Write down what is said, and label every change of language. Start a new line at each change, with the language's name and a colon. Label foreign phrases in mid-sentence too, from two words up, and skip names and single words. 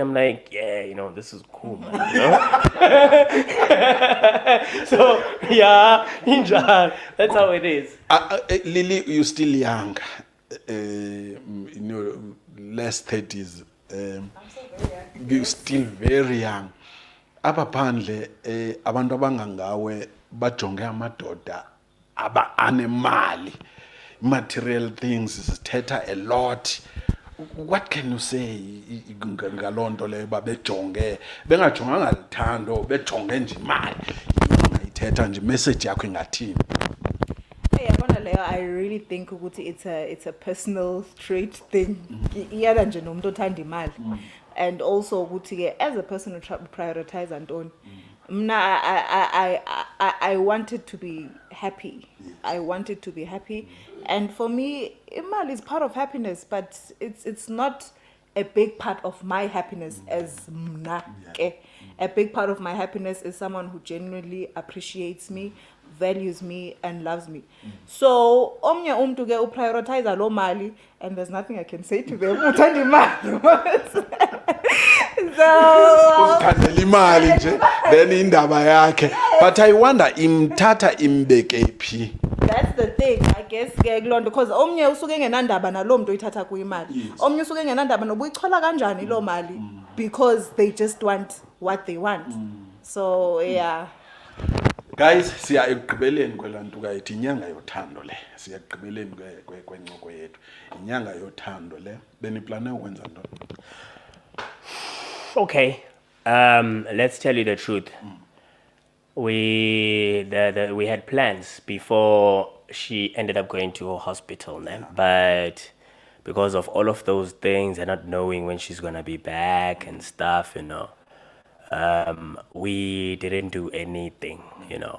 English: I'm like, yeah, you know, this is cool, man. You know? So yeah, enjoy. That's how it is. Lily, you're still young. In your last 30s. I'm still very young. You're still very young.
Xhosa: Apha phandle abantu abangangawe bajonge amadoda anemali,
English: material things zithetha a lot. What can you say
Xhosa: ngaloo nto leyo babejonge bengajonganga luthando bejonge nje imali ongayithetha nje message yakho ingathini?
English: I really think ukuthi it's a personal trait thing.
Zulu: Iyala nje nomuntu othanda imali.
English: And also ukuthi as a person who prioritize Anton, I wanted to be happy. I wanted to be happy, and for me, imali is part of happiness, but it's not a big part of my happiness as mna. A big part of my happiness is someone who genuinely appreciates me, values me, and loves me.
Xhosa: So omnye umntu ke uprioritize lo mali,
English: and there's nothing I can say to them.
Xhosa: Uthanda imali.
Zulu: Uzithandela imali nje then indaba yakhe,
English: but I wonder
Zulu: imthatha imbeke phi.
English: That's the thing, I guess
Zulu: ke kulonto because omnye usuke engenandaba nalo muntu oyithatha kuyimali. Omnye usuke engenandaba nobuyichola kanjani lo mali
English: because they just want what they want. So yeah. Guys,
Xhosa: siya ekugqibeleni kwelantu kayithi inyanga yothando le. Siya ekugqibeleni kwencoko yethu. Inyanga yothando le. Beniplane ukwenza ntoni?
English: Okay, let's tell you the truth. We had plans before she ended up going to a hospital, but because of all of those things and not knowing when she's gonna be back and stuff, you know, we didn't do anything, you know.